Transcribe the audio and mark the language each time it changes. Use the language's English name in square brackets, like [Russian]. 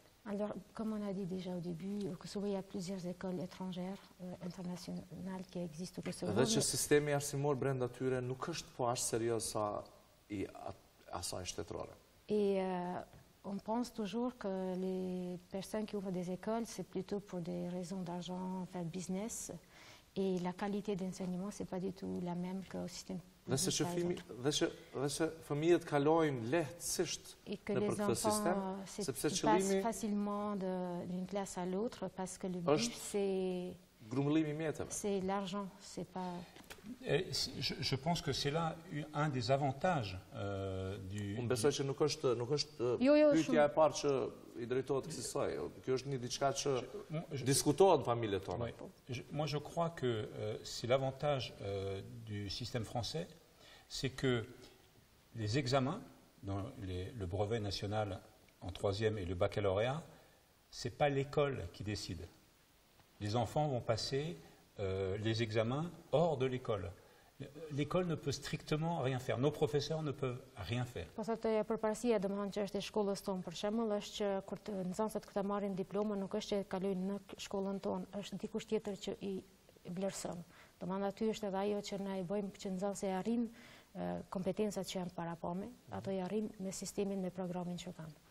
[French] Alors, comme on a dit déjà au début, au Kosovo, il y a plusieurs écoles étrangères, internationales qui existent au Kosovo. [Albanian] Dhe që sistemi arsimor brenda tyre nuk është po aq serioz sa I asaj shtetërore. [French] Et on pense toujours que les personnes qui ouvrent des écoles, c'est plutôt pour des raisons d'argent, faire business. Et la qualité d'enseignement, c'est pas du tout la même qu'au système. [Albanian] Dhe se fëmijët kalojnë lehtësisht nëpër këtë sistem, sepse qëllimi [French] facilement d'une classe à l'autre parce que le but c'est [Albanian] grumëllimi I mjeteve. [French] C'est l'argent, c'est pas. Je pense que c'est là un des avantages du. [Albanian] Unë besoj që nuk është pyetja e parë që I drejtohet kësaj. Kjo është një diçka që diskutohet në familjet tona. [French] Moi, je crois que c'est l'avantage du système français, c'est que les examens, dans le brevet national en 3e et le baccalauréat, c'est pas l'école qui décide. Les enfants vont passer les examens hors de l'école. L'école ne peut strictement rien faire. Nos professeurs ne peuvent rien faire. [Albanian] Pastaj përparësia domethënë që është e shkollës tonë për shembull është që kur nxënësit këta marrin diplomën nuk është që kalojnë në shkollën tonë, është dikush tjetër që I vlerëson. Domethënë aty është edhe ajo që na I bëjmë që nxënësi arrin kompetencat që janë parapame, ato i arrin me sistemin, me programin që kanë.